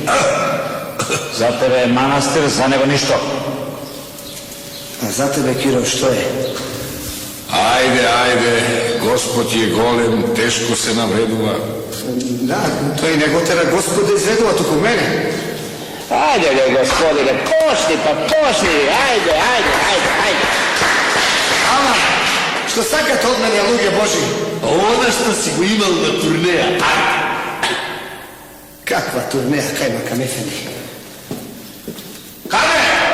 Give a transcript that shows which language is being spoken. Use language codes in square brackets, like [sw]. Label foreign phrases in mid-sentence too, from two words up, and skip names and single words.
[mk] За тебе е манастир, за него ништо. А за тебе, Киро, што е? Ајде, Господ е голем, тешко се навредува. Да, тој не го тера Господ да изведува туку мене. [sr] Ajde, gospodine, pošli, ajde. [mk] Ама, што сакате од мене, луѓе Божи? Она што си го имал на турнеја. Каква турнеја, Кајмакам Ефенди? Каде?